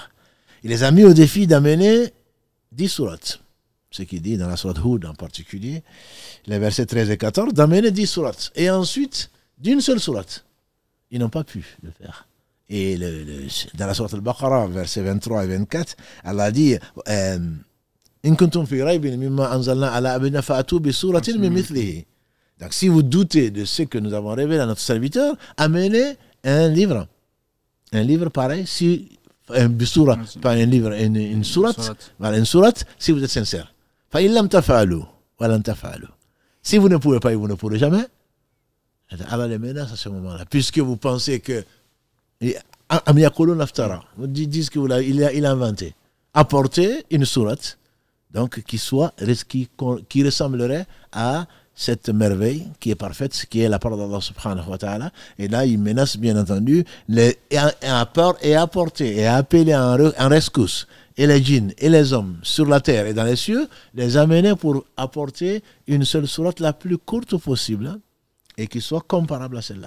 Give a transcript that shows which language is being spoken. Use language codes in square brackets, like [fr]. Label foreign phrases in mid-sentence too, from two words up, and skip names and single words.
[fr] Il les a mis au défi d'amener 10 sourates, ce qui dit dans la sourate Hud en particulier, les versets 13 et 14, d'amener 10 sourates. Et ensuite, d'une seule sourate. Ils n'ont pas pu le faire. Et dans la sourate Al-Baqarah, versets 23 et 24, Allah a dit [ar] إن كنتم في ريب مما أنزلنا على عبدنا فأتوا بسورة من مثله. [fr] Donc si vous doutez de ce que nous avons révélé à notre serviteur, amenez un livre pareil, pas un livre, une sourate, voilà, une sourate, si vous êtes sincère. [ar] فإن لم تفعلوا ولن تفعلوا. [fr] Si vous ne pouvez pas et vous ne pourrez jamais, Allah les menace à ce moment-là, puisque vous pensez que [ar] أم يقولون افتراه, [fr] vous dites qu'il a inventé. Apportez une sourate Donc, qui ressemblerait à cette merveille qui est parfaite, qui est la parole d'Allah [ar] سبحانه وتعالى. [fr] Et là, il menace bien entendu et apporter et appeler en rescousse et les djinns et les hommes sur la terre et dans les cieux, les amener pour apporter une seule sourate la plus courte possible, hein, et qui soit comparable à celle-là.